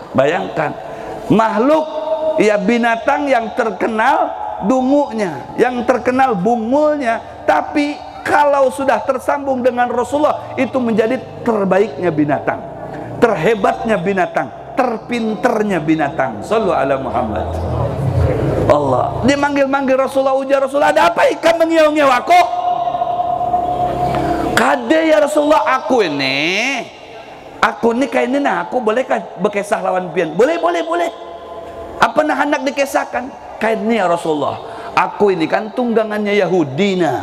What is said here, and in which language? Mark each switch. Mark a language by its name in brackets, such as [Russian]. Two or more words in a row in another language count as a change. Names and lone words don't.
[Banjar] Bayangkan makhluk ya, binatang yang terkenal dungunya, yang terkenal bungulnya, tapi kalau sudah tersambung dengan Rasulullah itu menjadi terbaiknya binatang, terhebatnya binatang, terpinternya binatang. [Arabic] صلوا على محمد. [Banjar] Allah, dia manggil-manggil Rasulullah, ujar Rasulullah, ada apa ikan mengiau-ngiau aku? Kade ya Rasulullah, aku ini kayak ini, nah aku bolehkah berkisah lawan pian? Boleh. Apa nah hendak dikisahkan? Kayak ini ya Rasulullah, aku ini kan tunggangannya Yahudinya.